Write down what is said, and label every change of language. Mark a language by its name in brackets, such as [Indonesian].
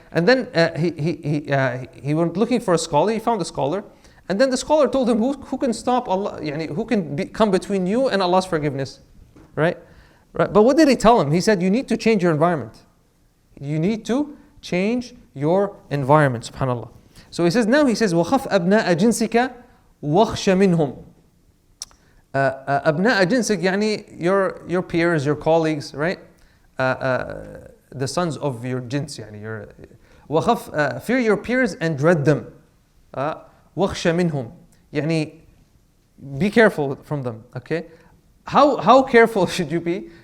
[English] And then he went looking for a scholar. He found a scholar. And then the scholar told him, who can stop Allah, who can come between you and Allah's forgiveness? Right? But what did he tell him? He said, you need to change your environment. You need to change your environment, subhanAllah. So he says, [Arabic] وَخَفْ أَبْنَاءَ جِنْسِكَ وَخْشَ مِنْهُمْ. أبناء جنسك, [English] your peers, your colleagues, right? The sons of your jins, [Arabic] وَخَفْ, [English] fear your peers and dread them. [Arabic] وَخْشَ مِنْهُمْ. [English] Be careful from them, okay? How careful should you be?